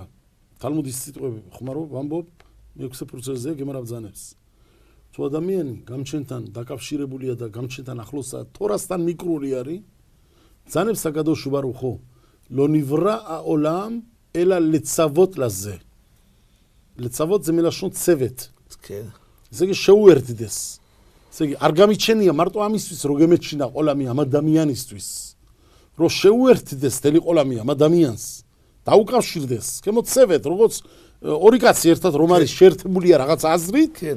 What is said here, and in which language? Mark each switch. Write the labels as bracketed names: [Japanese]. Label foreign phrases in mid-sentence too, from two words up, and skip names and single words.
[Georgian] თალმუდის სიტყვები ხმარო ვამბობ, 6 პროცესზე გემარა ბძანებს. თუ ადამიანი გამჩენთან დაკავშირებულია და გამჩენთან ახლოსაა, თორასთან მიკრული არის, ბძანებს [Hebrew] הקדוש ברוך הוא, לא נברא העולם אלא לצוות לזה. ლეცავოთ זה מלשון צוות. כן. [Georgian] ესე იგი შეუერთდეს. ესე იგი არ გამიჩენია მარტო ამისთვის რომ გემეჩინა ყოლამი ამ ადამიანისთვის. რომ შეუერთდეს თელი ყოლამი ამ ადამიანს. დაუკავშირდეს. [Hebrew] כמו צוות, [Georgian] როგორც ორი კაცი ერთად რომ არის შეერთებულია რაღაც აზრით. [Hebrew] כן.